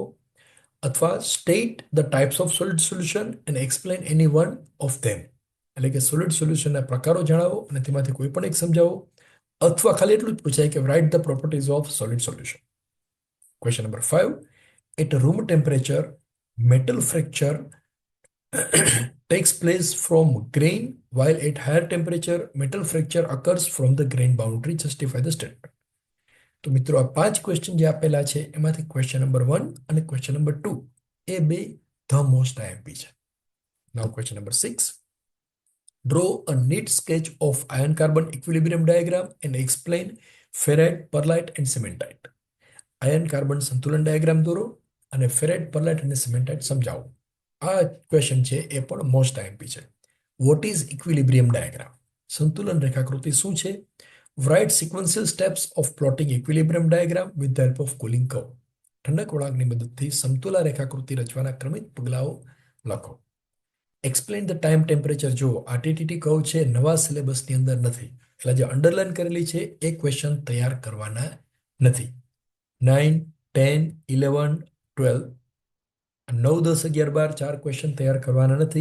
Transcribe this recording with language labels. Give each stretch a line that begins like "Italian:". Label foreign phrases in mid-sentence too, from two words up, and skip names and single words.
English: અથવા state the types of solid solution and explain any one of them.
Gujarati: એટલે કે સોલિડ સોલ્યુશનના પ્રકારો જણાવો અને તેમાંથી કોઈ પણ એક સમજાવો. અથવા ખાલી એટલું જ પૂછાય કે
English: write the properties of solid solution. question number 5, at room temperature metal fracture takes place from grain, while at higher temperature, metal fracture occurs from the grain boundary. Justify the statement.
Gujarati: તો મિત્રો આ 5 ક્વેશ્ચન જે આપેલા છે એમાંથી
English: question number
Gujarati: 1 અને
English: question number
Gujarati: 2 એ બે
English: the most IMP
Gujarati: છે.
English: now question number 6. Draw a neat sketch of iron carbon equilibrium diagram and explain ferrite, perlite and cementite.
Gujarati: આયન કાર્બન સંતુલન ડાયાગ્રામ દોરો અને ફેરાઇટ, પરલાઇટ અને સિમેન્ટાઇટ સમજાવો. આ ક્વેશ્ચન છે એ પણ
English: most IMP
Gujarati: છે.
English: what is equilibrium diagram?
Gujarati: સંતુલન રેખાકૃતિ શું છે?
English: Write sequential steps of plotting equilibrium diagram with the help of cooling curve.
Gujarati: ઠંડક વળાંકની મદદથી સમતુલા રેખાકૃતિ રચવાના ક્રમિક પગલાઓ લખો.
English: explain the time temperature.
Gujarati: જો આ
English: TTT curve
Gujarati: છે નવા સિલેબસની અંદર નથી, એટલે જે અંડરલાઈન કરેલી છે એ ક્વેશ્ચન તૈયાર કરવાના નથી. 9, 10, 11, 12, 9, 10, 11, 12 ચાર ક્વેશ્ચન તૈયાર કરવાના નથી.